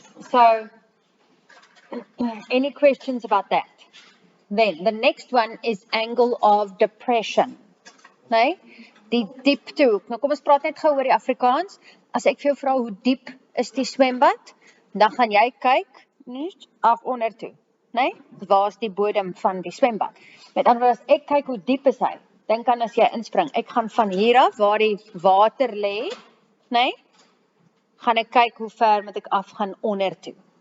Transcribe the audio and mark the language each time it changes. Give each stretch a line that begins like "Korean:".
English: So, any questions about that? Then, the next one is angle of depression.
Afrikaans: Nee? Die dieptehoek. Nou kom ons praat net gou oor die Afrikaans. As ek vir jou vra hoe diep is die swembad, dan gaan jy kyk af onder toe. Nee? Waar is die bodem van die swembad? Met ander woorde, as ek kyk hoe diep is hy, dan kan as jy inspring. Ek gaan van hier af, waar die water lê, nee? Gaan ek kyk hoe ver moet ek afgaan onder toe.